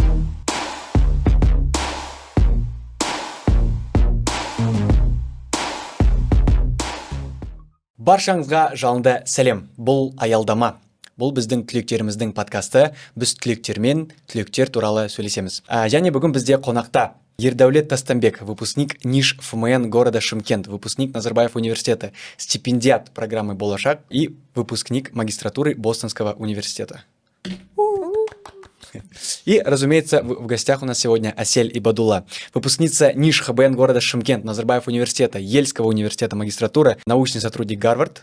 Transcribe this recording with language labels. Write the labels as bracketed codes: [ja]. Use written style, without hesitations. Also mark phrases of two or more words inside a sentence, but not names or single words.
[kk] Баршаңызға жалынды сәлем. Бұл аялдама. Бұл біздің түлектеріміздің подкасты. Біз түлектермен түлектер туралы сөйлесеміз. Және бүгін бізде қонақта Ердәулет Тастанбек, [ru] выпускник НИШ ФМН города Шымкент, выпускник Назарбаев университета, стипендиат программы «Болашак» и выпускник магистратуры Бостонского университета. И, разумеется, в гостях у нас сегодня Асель Ибадулла, выпускница НИШ ХБН города Шымкент, Назарбаев университета, Ельского университета магистратура, научный сотрудник Гарвард.